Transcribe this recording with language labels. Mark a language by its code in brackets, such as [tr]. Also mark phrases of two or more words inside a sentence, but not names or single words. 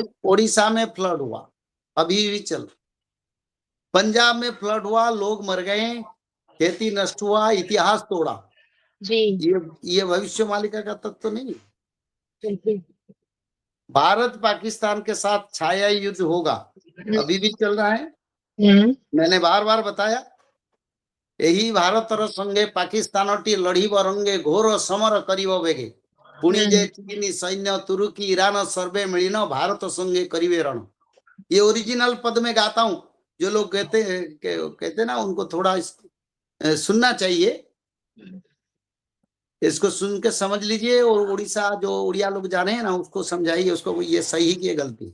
[hi] ओडिशा में फ्लड हुआ, अभी भी चल। पंजाब में फ्लड हुआ, लोग मर गए, खेती नष्ट हुआ, इतिहास तोड़ा। जी, ये भविष्य मालिका का तत्व नहीं है। बिल्कुल। भारत पाकिस्तान के साथ छाया युद्ध होगा, हुँ, अभी भी चल रहा है। हुँ, मैंने बार-बार बताया, [or] ଏହି ଭାରତର ସଙ୍ଗେ ପାକିସ୍ତାନଟି ଲଢ଼ିବ ରଙ୍ଗେ, ଘୋର ସମର କରିବ ବେଗେ। ପୁଣି ଯେ हुँ, ଚୀନ ସୈନ୍ୟ, ତୁର୍କୀ, ଇରାନ ସର୍ବେ ମିଳିନ, ଭାରତ ସଙ୍ଗେ କରିବେ ରଣ। [hi] ये ओरिजिनल पद में गाता हूँ। जो लोग कहते हैं ना, उनको थोड़ा सुनना चाहिए। इसको सुन के समझ लीजिए, और उड़ीसा जो उड़िया लोग जाने हैं ना, उसको समझाइए, उसको ये सही की है गलती।